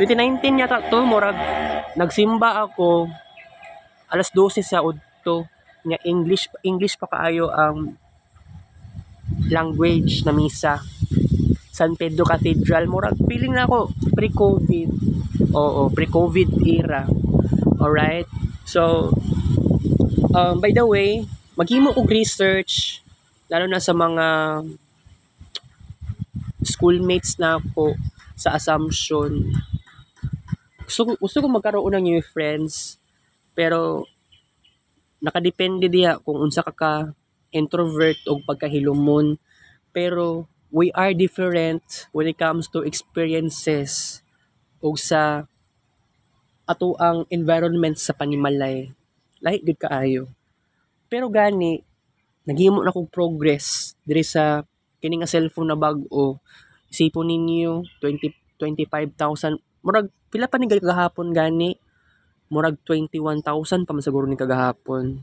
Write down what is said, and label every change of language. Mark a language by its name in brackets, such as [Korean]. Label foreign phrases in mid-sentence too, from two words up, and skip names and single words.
[Cebuano] 2019 yata to, murag nagsimba ako alas 12 sa udto. Nya English pa kaayo ang language na misa. San Pedro Cathedral, murag feeling na ako pre-COVID. Oo, [English] pre-COVID era. Alright? So by the way, [Cebuano] maghimo og research lalo na sa mga schoolmates na ako sa Assumption. [Filipino] Gusto ko magkaroon ng [English] new friends [Cebuano] pero nakadepende diha kung unsa ka introvert o pagkahilumon. [English] Pero we are different when it comes to experiences [Cebuano] o sa ato ang environment sa panimalay. Lahi gud kaayo. Pero gani naghimo na kong progress diri sa kini nga cellphone na bag-o. Isipon ninyo 25,000 murag pila pa ni kagahapon gani, murag 21,000 pa man siguro ni kagahapon.